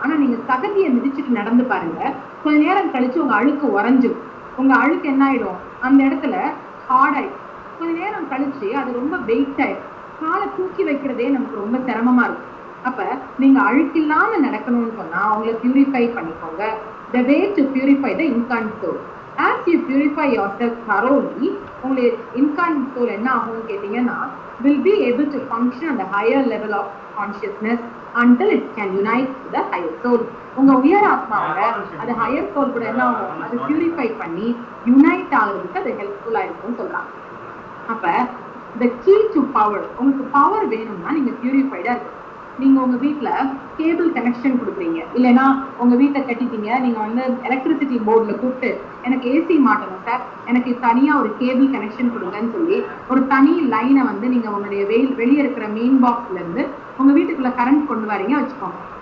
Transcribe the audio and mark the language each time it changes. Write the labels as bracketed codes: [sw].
[ta] ஆனா நீங்க சகதியை மிதிச்சுட்டு நடந்து பாருங்க, கொஞ்ச நேரம் கழிச்சு உங்க அழுக்கு உறைஞ்சிடும். உங்க அழுக்கு என்ன ஆயிடும், அந்த இடத்துல ஹார்ட் ஆயிடும். கொஞ்ச நேரம் கழிச்சு அது ரொம்ப வெயிட் ஆயிடும். காலை தூக்கி வைக்கிறதே நமக்கு ரொம்ப சிரமமா இருக்கும். அப்ப நீங்க அழுக்கில்லாம நடக்கணும்னு சொன்னா உங்களை பியூரிஃபை பண்ணிக்கோங்க. [en] The way to purify the incarnate soul. As you purify yourself thoroughly, [ta] உங்களுடைய incarnate soul என்ன ஆகும்னு கேட்டீங்கன்னா, [en] will be able to function on the higher level of consciousness until it can unite with the higher soul. [ta] உங்க உயர் ஆத்மாவோட அது higher soul கூட என்ன ஆகும், அது பியூரிஃபை பண்ணி யுனைட் ஆகுறதுக்கு அது ஹெல்ப்ஃபுல்லா இருக்கும்னு சொல்றாங்க. அப்ப [en] the key to power, [ta] உங்களுக்கு பவர் வேணும்னா நீங்க பியூரிஃபைடா இருக்கு. நீங்க உங்க வீட்டுல கேபிள் கனெக்ஷன் கொடுக்குறீங்க, இல்லைன்னா உங்க வீட்டை கட்டிட்டீங்க, நீங்க எலக்ட்ரிசிட்டி போர்ட்ல கூப்பிட்டு எனக்கு ஏசி மாட்டணும் சார், எனக்கு தனியா ஒரு கேபிள் கனெக்ஷன் கொடுங்கன்னு சொல்லி ஒரு தனி லைனை நீங்க உங்களுடைய வெளியே இருக்கிற மெயின் பாக்ஸ்ல இருந்து உங்க வீட்டுக்குள்ள கரண்ட் கொண்டு வரீங்க வச்சுக்கோங்க.